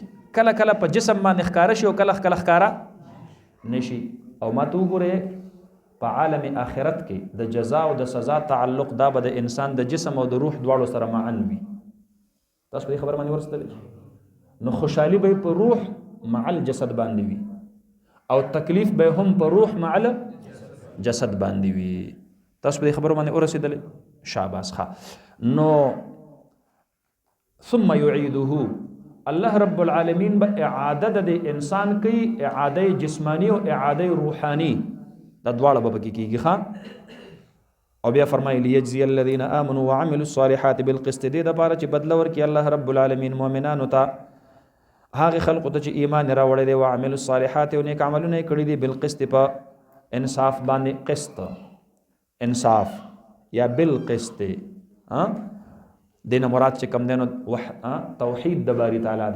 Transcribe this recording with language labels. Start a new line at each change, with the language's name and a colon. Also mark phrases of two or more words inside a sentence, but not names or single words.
Pashto: کله کله په جسم باندې ښکاره شي او کله کله ښکاره نشي. او ما ته وګورئ په عالم آخرت کې د جزا او د سزا تعلق دا به د انسان د جسم او د روح دواړو سره معن وي. تاسو په دې خبره باندې ورسېدلی. نو خوشحالي به په
Arabic: روح مع الجسد
Pashto: باندې وي او تکلیف به هم په
Arabic: روح مع الجسد
Pashto: باندې وي. تاسو په دې خبره باندې ورسېدلی. شاباس ښه. نو
Arabic: ثم يعيده
Pashto: الله رب العالمین به اعاده د انسان کوي، اعاده جسمانی او اعاده روحانی دا دواړه به پکې کېږي. او بیا فرمایي
Arabic: لیجزي الذین آمنوا وعملوا الصالحات بالقسط،
Pashto: دې دپاره چې بدله ورکړي الله رب العالمین مؤمنانو ته هغې خلقو ته چې ایمان یې راوړی دی،
Arabic: وعملوا الصالحات
Pashto: او نیک عملونه یې کړي دي، بالقسط په انصاف باندې. قسط انصاف یا بالقسط دین مراد چې کم دی نو توحید د باری تعالی دی.